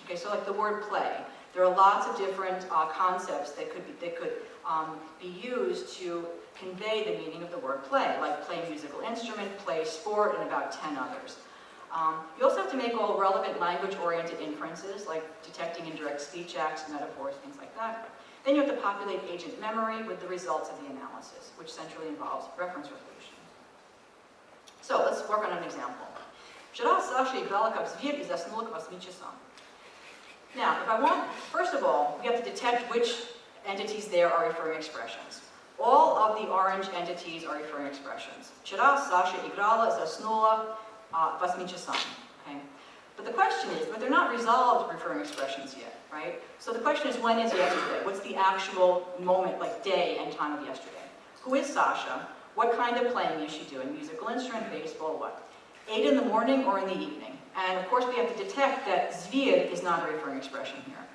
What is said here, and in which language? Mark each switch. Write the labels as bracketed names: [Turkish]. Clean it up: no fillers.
[English] Okay, so like the word play, there are lots of different concepts that could be used to convey the meaning of the word play, like play musical instrument, play sport, and about 10 others. You also have to make all relevant language-oriented inferences, like detecting indirect speech acts, metaphors, things like that. Then you have to populate agent memory with the results of the analysis, which centrally involves reference resolution. So let's work on an example. [Russian] Вчера Саша играла как зверь и заснула к 8 часам. [English] Now, if I want, first of all, we have to detect which entities there are referring expressions. All of the orange entities are referring expressions. [Russian] Вчера Саша играла, заснула к 8 часам. [English] Okay? But the question is, but they're not resolved referring expressions yet, right? So the question is, when is yesterday? What's the actual moment, like day and time of yesterday? Who is Sasha? What kind of playing is she doing? Musical instrument, baseball, what? 8 in the morning or in the evening? And of course we have to detect that zvier is not a referring expression here.